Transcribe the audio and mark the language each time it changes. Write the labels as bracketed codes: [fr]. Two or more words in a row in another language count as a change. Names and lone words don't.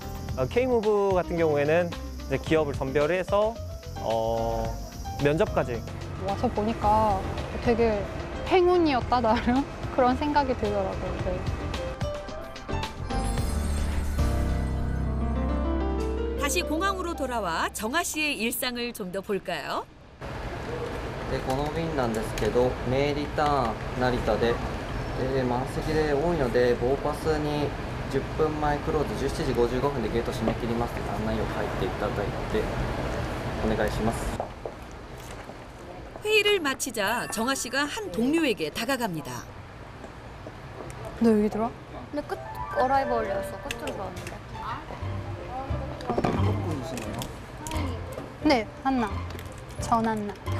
[ko] K무브 같은 경우에는 이제 기업을 선별해서 면접까지 와서 보니까 되게 행운이었다 나름 그런 생각이 들더라고요. 네. 다시 공항으로 돌아와 정아 씨의 일상을 좀 더 볼까요? [ja] でこの便なんですけど、メイリターン成田で、満席で多いので、ボーパスに10分前クローズ17時55分でゲート締め切りますという案内を書いていただいてお願いします。 [ko] 회의 회의를 마치자 정아 씨가 한 동료에게 다가갑니다. 너 여기 들어와? 근데 끝 어라이브 올렸어. 끝으로 왔는데. 한국 분이시네요. 네, 한나. 전한나.